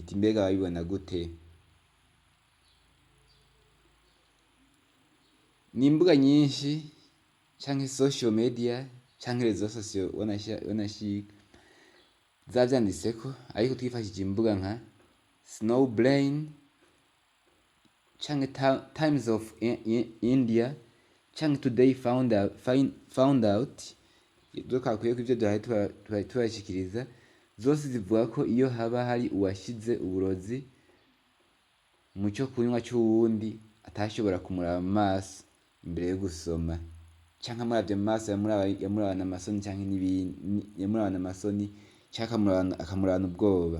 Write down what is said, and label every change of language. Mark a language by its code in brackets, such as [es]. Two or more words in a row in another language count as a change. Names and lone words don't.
[rn] Ati mbega babibona gute? Ni imbuga nyinshi canke [en] social media [rn] canke [fr] reseaux sociaux [rn] wanashika zavyanditseko, ariko twifashishije imbuga nka Snowbrain canke Times of India canke Today found out, twakwiye ko ivyo duhaye tubashikiriza, zose zivuga ko iyo haba hari uwashize uburozi mu co kunywa c'uwundi atashobora kumuraba mu maso imbere yo gusoma, canke amuravye mu maso yamurabana amasoni canke akamurabana ubwoba.